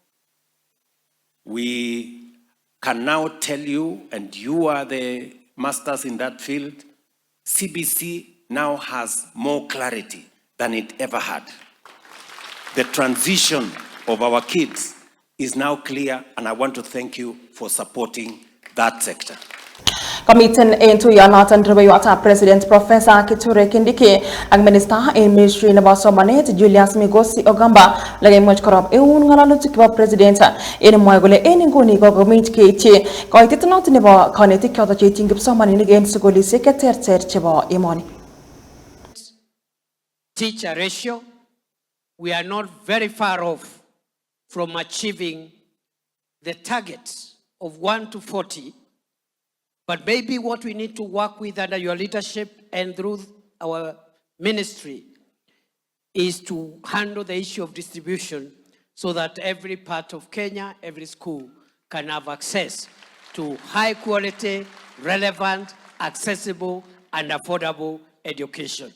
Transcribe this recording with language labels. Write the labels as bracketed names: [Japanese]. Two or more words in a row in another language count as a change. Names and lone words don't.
[English] We can now tell you, and you are the masters in that field, CBC now has more clarity than it ever had. The transition of our kids is now clear, and I want to thank you for supporting that sector. [Kalenjin] Komiten en tuyonoton rubeiwotab President Professor Kithure Kindiki ak Minister en Ministry nebo Somanet Julius Migosi Ogamba lekaimuch korob eun ng'alalutik chebo President en mwoe kole en inguni kokomich keityi koitet noton nebo konetik choton cheityin kipsomaninik en sukulisiek cheterter chebo emoni. [English] Teacher ratio, we are not very far off from achieving the target of 1 to 40. But maybe what we need to work with under your leadership and through our ministry is to handle the issue of distribution so that every part of Kenya, every school can have access to high quality, relevant, accessible, and affordable education.